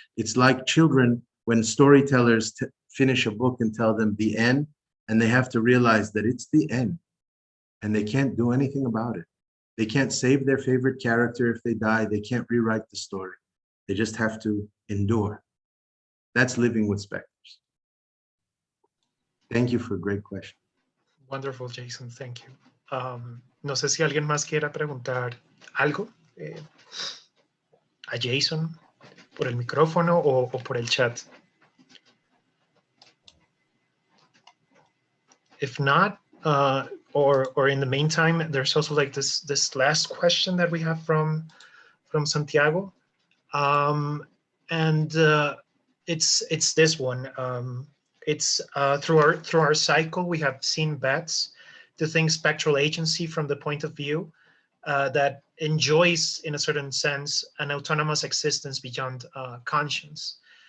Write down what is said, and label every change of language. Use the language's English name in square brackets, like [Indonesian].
[English] It's like children, when storytellers finish a book and tell them the end, and they have to realize that it's the end, and they can't do anything about it. They can't save their favorite character if they die. They can't rewrite the story. They just have to endure. That's living with specters. Thank you for a great question. Wonderful, Jason. Thank you. [Spanish] No sé si alguien más quiera preguntar algo a Jason por el micrófono o por el chat. [English] If not, or in the meantime, there's also like this last question that we have from Santiago, and it's this one. It's through our cycle, we have seen bets to think spectral agency from the point of view that enjoys, in a certain sense, an autonomous existence beyond conscience.